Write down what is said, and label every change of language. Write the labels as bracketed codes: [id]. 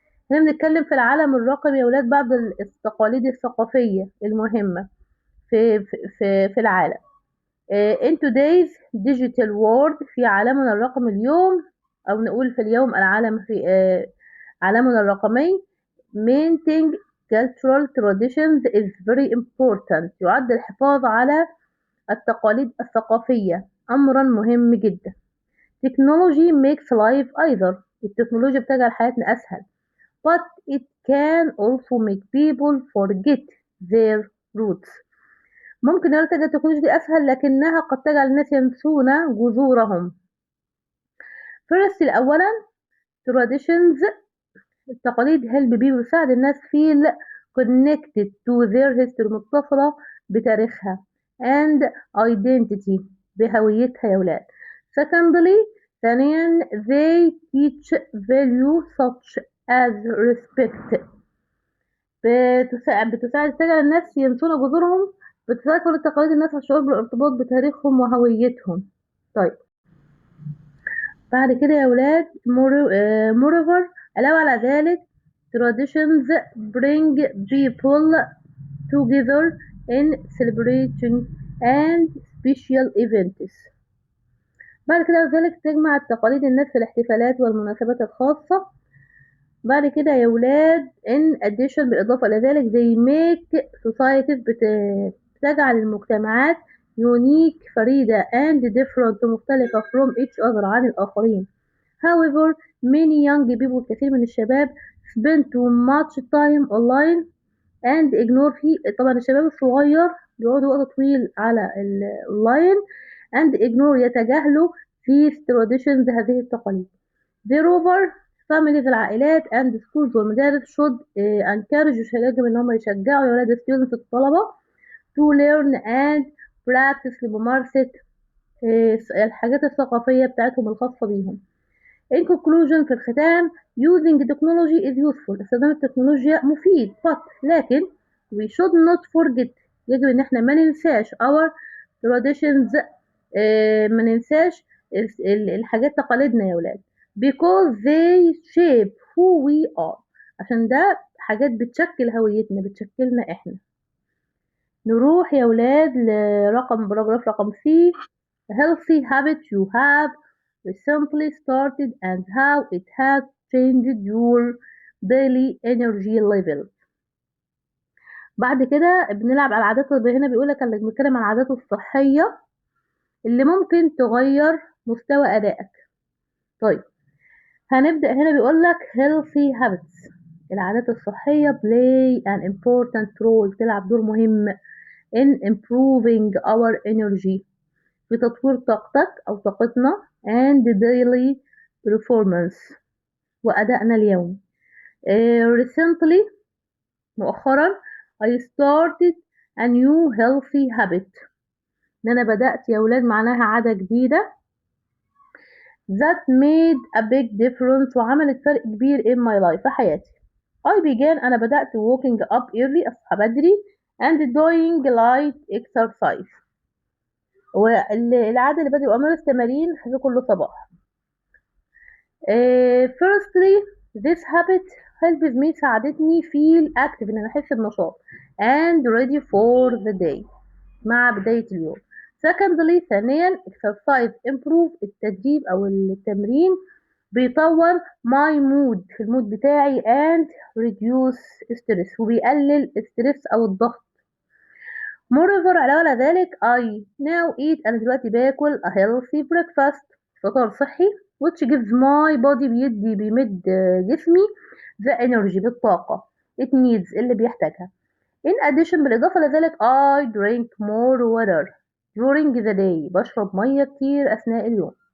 [ar] هنا بنتكلم في العالم الرقمي يا ولاد بعض التقاليد الثقافية المهمة في العالم. [en] in today's digital world [ar] في عالمنا الرقمي اليوم، أو نقول في اليوم العالم في عالمنا الرقمي. [en] maintaining cultural traditions is very important. [ar] يعد الحفاظ على التقاليد الثقافية أمرا مهم جدا. [en] technology makes life [ar] أيضا، التكنولوجيا بتجعل حياتنا أسهل. [en] but it can also make people forget their roots. [ar] ممكن نرتجل التكنولوجيا دي أسهل لكنها قد تجعل الناس ينسون جذورهم. [en] first [ar] أولا [en] traditions [ar] التقاليد [en] help people [ar] بتساعد الناس [en] feel connected to their history [ar] متصلة بتاريخها [en] and identity [ar] بهويتها يا ولاد. [en] secondly [ar] ثانيا [en] they teach value such as respect. [ar] بتساعد تجعل الناس ينسون جذورهم، بتساعد كل التقاليد الناس على الشعور بالارتباط بتاريخهم وهويتهم. طيب بعد كده يا ولاد [en] moreover [ar] علاوة على ذلك [en] traditions bring people together in celebrating and special events. [ar] بعد كده ذلك تجمع التقاليد الناس في الاحتفالات والمناسبات الخاصة. بعد كده يا ولاد [en] in addition [ar] بالإضافة إلى ذلك [en] they make societies [ar] بتجعل المجتمعات [en] unique [ar] فريدة [en] and different [ar] مختلفة [en] from each other [ar] عن الآخرين. [en] however many young people [ar] كثير من الشباب [en] spend too much time online and ignore [ar] طبعا الشباب الصغير بيقعدوا وقت طويل على اللاين [en] and ignore [ar] يتجاهلوا [en] these traditions [ar] هذه التقاليد. [en] Moreover families [ar] العائلات [en] and schools [ar] والمدارس [en] should encourage [ar] يجب ان هم يشجعوا يا ولاد [en] students [ar] الطلبة [en] to learn and practice [ar] لممارسة الحاجات الثقافية بتاعتهم الخاصة بيهم. [en] In conclusion [ar] في الختام [en] using technology is useful [ar] استخدام التكنولوجيا مفيد لكن [en] we should not forget [ar] يجب ان احنا ما ننساش [en] our traditions [ar] ما ننساش الحاجات تقاليدنا يا ولاد [en] because they shape who we are [ar] عشان ده حاجات بتشكل هويتنا بتشكلنا احنا. نروح يا ولاد باراجراف رقم C. [en] A healthy habit you have recently started and how it has changed your daily energy level. [ar] بعد كده بنلعب على العادات اللي هنا بيقولك اللي بنتكلم عن العادات الصحية اللي ممكن تغير مستوى أدائك. طيب هنبدأ هنا بيقولك [en] healthy habits [ar] العادات الصحية [en] play an important role [ar] تلعب دور مهم [en] in improving our energy [ar] في تطوير طاقتك أو طاقتنا [en] and daily performance [ar] وأدائنا اليومي. [en] Recently [ar] مؤخرا [en] I started a new healthy habit [ar] إن أنا بدأت يا ولاد معناها عادة جديدة [en] that made a big difference [ar] وعملت فرق كبير [en] in my life [ar] في حياتي. [en] I began [ar] أنا بدأت [en] waking up early [ar] أصحى بدري [en] and doing light exercise [ar] والعادة اللي بدأ أمارس تمارين في كل صباح. [en] Firstly this habit helps me [ar] ساعدتني [en] feel active [ar] إن أنا أحس بنشاط [en] and ready for the day [ar] مع بداية اليوم. [en] Secondly [ar] ثانيا [en] exercise improve [ar] التدريب أو التمرين بيطور [en] my mood [ar] في المود بتاعي [en] and reduce stress [ar] وبيقلل الستريس أو الضغط. [en] Moreover [ar] علاوة على ذلك [en] I now eat [ar] أنا دلوقتي باكل [en] a healthy breakfast [ar] فطار صحي [en] which gives my body [ar] بيمد جسمي [en] the energy [ar] بالطاقة [en] it needs [ar] اللي بيحتاجها. [en] In addition [ar] بالإضافة لذلك [en] I drink more water during the day [ar] بشرب مية كتير أثناء اليوم.